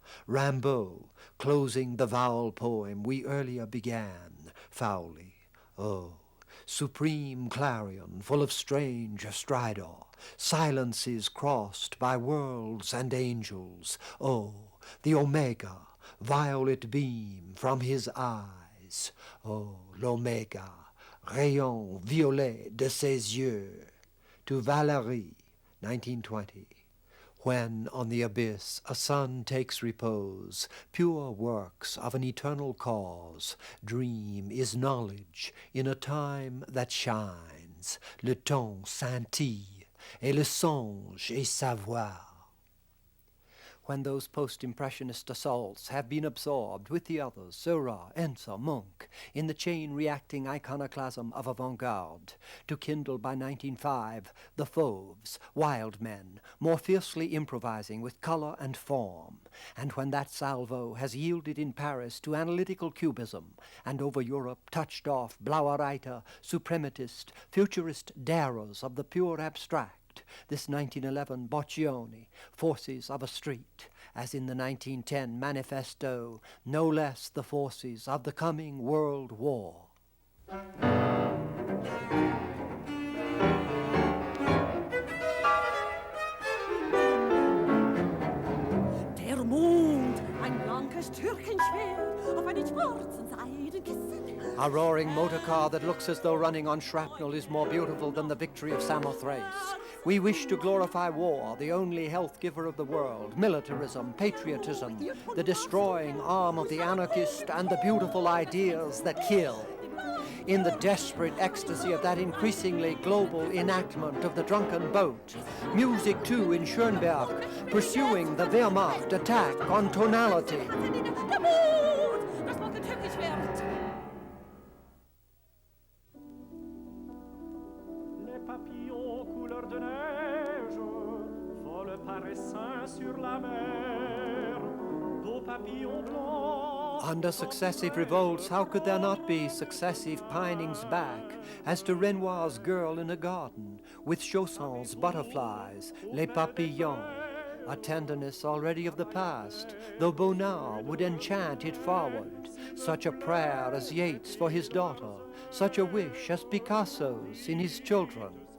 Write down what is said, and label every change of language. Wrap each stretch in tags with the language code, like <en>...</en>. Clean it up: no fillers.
<en>Rimbaud, closing the vowel poem we earlier began, foully. Oh, supreme clarion, full of strange stridor, silences crossed by worlds and angels. Oh, the omega, violet beam from his eyes.</en> <fr>Oh, l'omega, rayon violet de ses yeux.</fr> <en>To Valérie, 1920. When on the abyss a sun takes repose, pure works of an eternal cause, dream is knowledge in a time that shines.</en> <fr>Le temps scintille, et le songe est savoir.</fr> <en>When those post-impressionist assaults have been absorbed with the others, Seurat, Ensor, Munch, in the chain-reacting iconoclasm of Avant-Garde, to kindle by 1905 the Fauves, wild men, more fiercely improvising with colour and form, and when that salvo has yielded in Paris to analytical cubism, and over Europe touched off Blauer-Reiter, suprematist, futurist darers of the pure abstract, this 1911 Boccioni, forces of a street, as in the 1910 Manifesto, no less the forces of the coming World War.</en> <de>Der Mond, ein blankes Türkenschwert auf einem schwarzen Seidenkissen.</de> <en>A roaring motor car that looks as though running on shrapnel is more beautiful than the victory of Samothrace. We wish to glorify war, the only health giver of the world, militarism, patriotism, the destroying arm of the anarchist, and the beautiful ideas that kill. In the desperate ecstasy of that increasingly global enactment of the drunken boat, music too in Schönberg, pursuing the Wehrmacht attack on tonality.</en> <de>Der Mond, das blankes Türkenschwert.</de> <fr>Les papillons couleur de neige volent par essaim sur la mer. Beaux papillons blancs.</fr> <en>Under successive revolts, how could there not be successive pinings back, as to Renoir's Girl in a Garden, with Chausson's Butterflies, Les Papillons, a tenderness already of the past, though Bonnard would enchant it forward, such a prayer as Yeats for his daughter, such a wish as Picasso's in his children.</en>